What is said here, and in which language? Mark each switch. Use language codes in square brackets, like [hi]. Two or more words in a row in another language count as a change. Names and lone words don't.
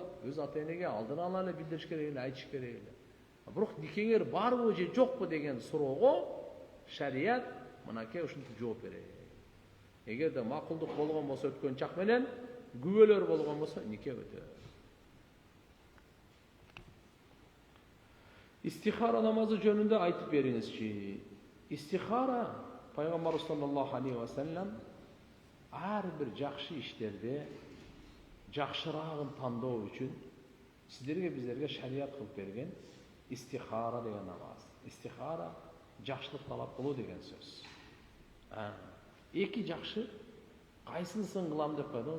[ky] Өз ата-энеге алдын ала эле билдириш керек эле, айтыш керек эле. Бирок никеңер барбы же жокпу деген суроого шарият мынакей ушинтип жооп берет. Эгерде макулдук болгон болсо өткөн чак менен, күбөлөр болгон болсо нике өтөт. Истихара намазы жөнүндө айтып бериңизчи. Истихара Пайгамбар [ar] صلى الله عليه وسلم [ky] ар бир жакшы иштерде жакшыраагын тандоо үчүн сиздерге биздерге шарият кылып берген истихара деген намаз. Истихара жакшылык талап кылуу деген сөз. Эки жакшы кайсынысын кылам деп койдуңуз?